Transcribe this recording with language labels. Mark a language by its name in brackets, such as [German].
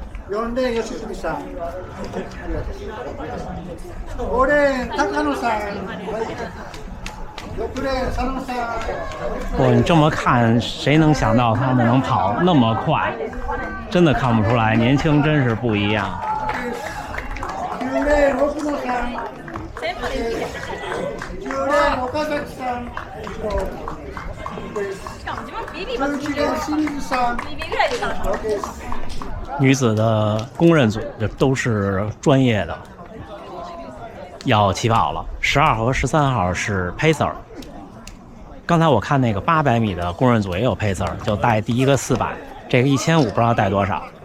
[Japanese] 4レーン吉住さん、5レーン高野さん、6レーン佐野さん。 [Chinese] 你这么看，谁能想到他们能跑那么快？真的看不出来，年轻真是不一样。 [Japanese] 9レーン奥野さん、10レーン岡崎さん、11レーン清水さん。 [Chinese] 女子的公认组这都是专业的，要起跑了。 12号和13号是 pacer。刚才我看那个800米的公认组也有 pacer， 就带第一个400，这个1500不知道带多少。